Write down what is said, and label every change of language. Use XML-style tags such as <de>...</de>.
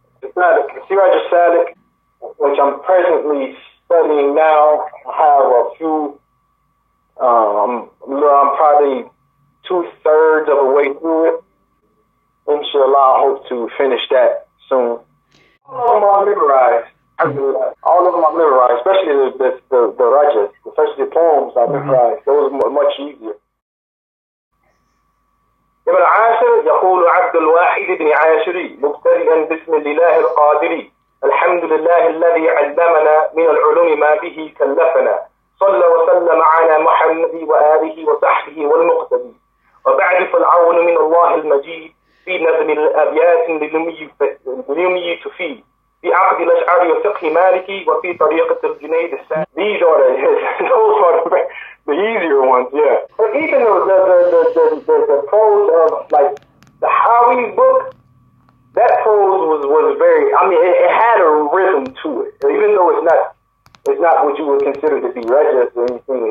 <en>The Siraj al-Salik, which I'm presently studying now, I have a few, I'm probably 2/3 of the way through it. Inshallah, I hope to finish that soon. All of them are memorized. All of them are memorized, especially the rajas, especially the poems I memorized. Those are much easier.</en> <ar>ابن عاشر يقول عبد الواحد بن عاشري مبتدئا بسم الله القادري الحمد لله الذي علمنا من العلوم ما به كلفنا صلى وسلم على محمد وآله وصحبه والمقتدي وبعد فالعون من الله المجيد في نظم الأبيات لليمي تفيد في عقد الأشعار وفقه مالكي وفي طريقة الجنيد السابق.</ar> <en>These are those are the easier ones, yeah. But even the prose of like the Howie's book, that prose was very, I mean, it had a rhythm to it. Even though it's not what you would consider to be religious or anything.</en>